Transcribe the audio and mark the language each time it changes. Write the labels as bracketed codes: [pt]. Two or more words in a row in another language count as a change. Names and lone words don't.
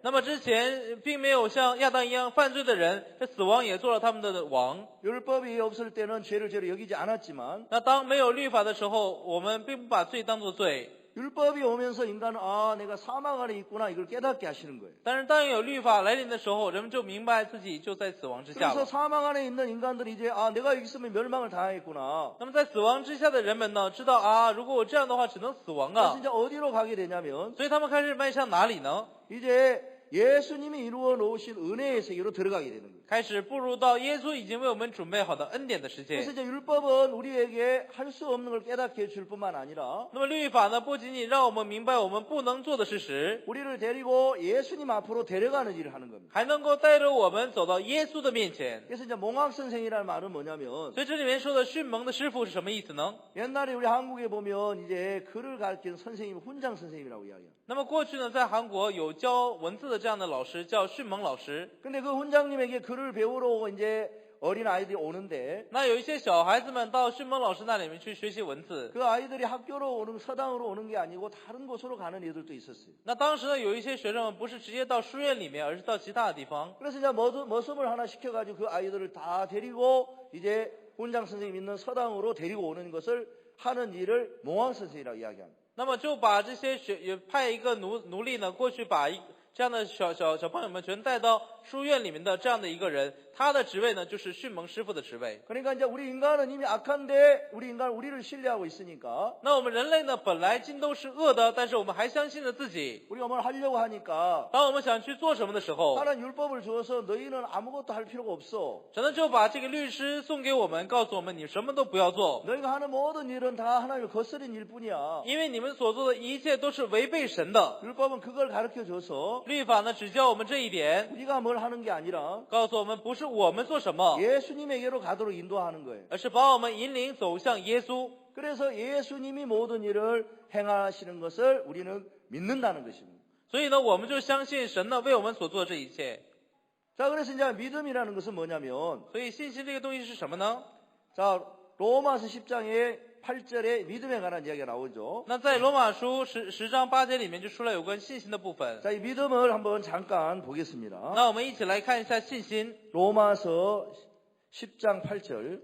[zh] 那么之前并没有像亚当一样犯罪的人，这死亡也做了他们的王。 [ko] 율법이 없을 때는 죄를 죄로 여기지 않았지만 [zh] 那当没有律法的时候，我们并不把罪当作罪。 [ko] 율법이 오면서 인간은 아 내가 사망 안에 있구나 이걸 깨닫게 하시는 거예요. [zh] 但是当有律法来临的时候，人们就明白自己就在死亡之下 [ko] 그래서 [zh] 了。 [ko] 사망 안에 있는 인간들이 이제 아 내가 여기 있으면 멸망을 당하겠구나. [zh] 那么在死亡之下的人们呢，知道啊，如果我这样的话，只能死亡 [ko] 그래서 [zh] 啊。 [ko] 이제 어디로 가게 되냐면 [zh] 所以他们开始迈向哪里呢？ [ko] 이제 예수님이 이루어 놓으신 은혜의 세계로 들어가게 되는 거예요. [zh] 开始步入到耶稣已经为我们准备好的恩典的世 [ko] 그래서 [zh] 界。 [ko] 이제 율법은 우리에게 할 수 없는 걸 깨닫게 해줄 뿐만 아니라 [zh] 那么律法呢，不仅仅让我们明白我们不能做的事实， [ko] 우리를 데리고 예수님 앞으로 데려가는 일을 하는 겁니다. [zh] 还能够带着我们走到耶稣的面前。 [ko] 그래서 이제 몽학 선생이라는 말은 뭐냐면 [zh] 所以这里面说的训蒙的师傅是什么意思呢？ [ko] 옛날에 우리 한국에 보면 이제 글을 가르치는 선생님 훈장 선생님이라고 이야기해요. [zh] 那么过去呢，在韩国有教文字的这样的老师叫训蒙老师。 [ko] 근데 그 훈장님에게 글을 배우러 이제 어린 아이들이 오는데 [zh] 那有一些小孩子们到训蒙老师那里面去学习文字。 [ko] 그 아이들이 학교로 오는 서당으로 오는 게 아니고 다른 곳으로 가는 애들도 있었어요. [zh] 那当时呢，有一些学生们不是直接到书院里面，而是到其他的地方。 [ko] 그래서 이제 머슴을 하나 시켜가지고 그 아이들을 다 데리고 이제 훈장 선생님 있는 서당으로 데리고 오는 것을 하는 일을 몽학 선생이라고 이야기합니다. [zh] 那么就把这些派一个奴隶呢过去把这样的小朋友们全带到书院里面的这样的一个人，他的职位呢就是训蒙师傅的职位。 [ko] 그러니까 이제 우리 인간은 이미 악한데 우리 인간 우리를 신뢰하고 있으니까 [zh] 那我们人类呢本来尽都是恶的，但是我们还相信着自己。 [ko] 우리가 뭘 하려고 하니까 [zh] 当我们想去做什么的时候， [ko] 하나님 율법을 주어서 너희는 아무것도 할 필요가 없어. [zh] 神呢就把这个律师送给我们，告诉我们你什么都不要做， [ko] 너희가 하는 모든 일은 다 하나님을 거스린 일뿐이야. [zh] 因为你们所做的一切都是违背神的。 [ko] 율법은 그걸 가르쳐줘서 [zh] 律法呢只教我们这一点， [ko] 우리가 뭘 하는 게 아니라 [zh] 告诉我们不是我们做什么， [ko] 예수님에게로 가도록 인도하는 거예요. [zh] 而是把我们引领走向耶稣。 [ko] 그래서 예수님이 모든 일을 행하시는 것을 우리는 믿는다는 것입니다. [zh] 所以呢，我们就相信神呢为我们所做的这一切。 [ko] 자, 그래서 이제 믿음이라는 것은 뭐냐면, [zh] 所以信心这个东西是什么呢？ [ko] 자, 로마서 10장의 8절에 믿음에 관한 이야기가 나오죠. [zh] 那在罗马书10章8节里面就出来有关信心的部分。 [ko] 자, 이 믿음을 한번 잠깐 보겠습니다. [zh] 那我们一起来看一下信心。 [ko] 로마서 10장 8절.